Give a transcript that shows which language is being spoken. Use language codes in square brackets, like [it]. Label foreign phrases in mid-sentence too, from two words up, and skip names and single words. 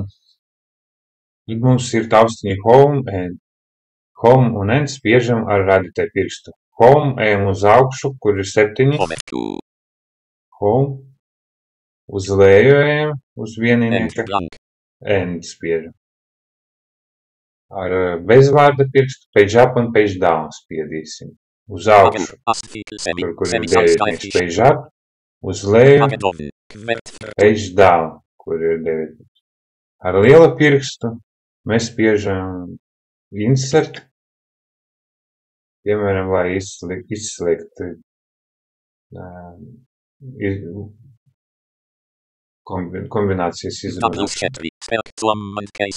[lv] Tad mums ir taustiņi home un end spiežam ar radītāju pirkstu. Home ejam uz augšu, kur ir 7. Home. Uz leju ejam, uz vieninieka. End spiežam. Ar bezvārda pirkstu [en] page up [lv] un [en] page down [lv] spiedīsim. Uz augšu, kur ir 9. [en] page up. [lv] Uz leju, [en] page down, [lv] kur ir 9. Ar liela pirkstu mēs spiežam insert, piemēram, lai izslēgt kombinācijas izrunāšanu.